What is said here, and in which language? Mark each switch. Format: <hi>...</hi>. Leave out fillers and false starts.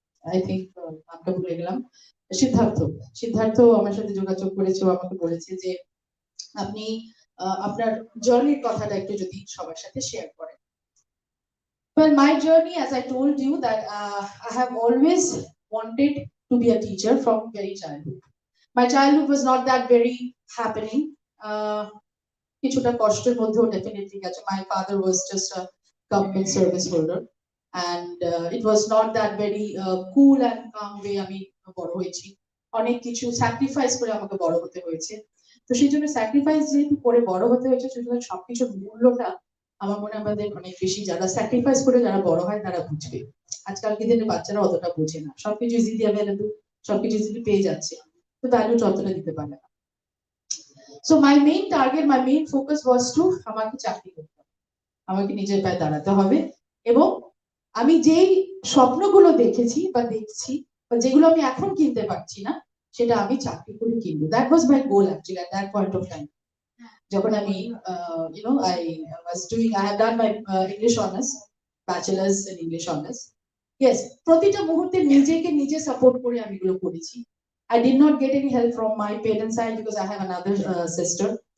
<en>I think</en> <bn>নামটা ভুলে গেলাম, সিদ্ধার্থ। সিদ্ধার্থ আমার সাথে যোগাযোগ করেছে, ও আমাকে বলেছে যে আপনি আপনার জার্নির কথাটা একটু যদি সবার সাথে শেয়ার করেন।</bn> <en>Well, my journey, as I told you, that I have always wanted to be a teacher from very childhood. My childhood was not that very happening.</en> <bn>কিছুটা কষ্টের মধ্যেও definitely গেছে.</bn> <en>My father was just a government service holder, and it was not that very cool and calm way</en> <bn>আমি বড় হয়েছি। অনেক কিছু sacrifice করে আমাকে বড় হতে হয়েছে। তো সেই জন্য স্যাক্রিফাইস যেহেতু করে বড় হতে হয়েছে, সুতরাং সবকিছুর মূল্যটা আমার মনে হয় আমাদের অনেক বেশি, যারা স্যাক্রিফাইস করে যারা বড় হয় তারা বুঝবে। আজকালকে দিনে বাচ্চারা অতটা বোঝে না, সবকিছু ইজিলি অ্যাভেলেবল, সবকিছু ইজিলি পেয়ে যাচ্ছে, তো ভ্যালু অতটা দিতে পারে না।</bn> <en>So my main target, my main focus was to</en> <bn>আমাকে চাকরি করতে হবে, আমাকে নিজের পায়ে দাঁড়াতে হবে, এবং আমি যেই স্বপ্নগুলো দেখেছি বা দেখছি বা যেগুলো আমি এখন কিনতে পারছি না, সেটা আমি চাকরি করে কিনবো।</bn> <en>That was my goal actually at that point of time.</en> <bn>যখন আমি</bn> <en>I was doing, I have done my English honors, bachelor's in English honors.</en> <bn>Yes, প্রতিটা মুহূর্তে নিজেকে নিজে সাপোর্ট করে আমি এগুলো করেছি।</bn> <en>I did not get any help from my parents' side because I have another sister.</en>